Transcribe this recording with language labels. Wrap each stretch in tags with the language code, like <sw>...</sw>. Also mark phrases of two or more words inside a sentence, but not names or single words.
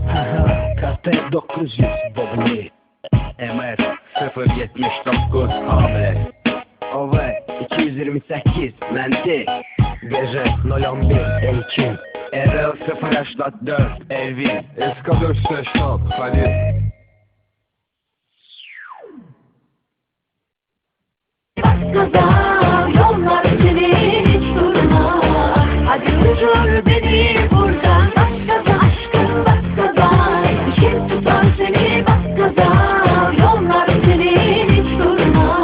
<tr>KT 900 Bobli MR 079 Hamlet OV 228 Menti GJ 011 Elçin RL 084 Evin SK486 Halil. Gaza yollar senin hiç durma. Hadi uçur beni buradan. Bas gaza aşkım, bas gaza. Kim tutar seni, bas gaza. Yollar senin hiç durma.</tr>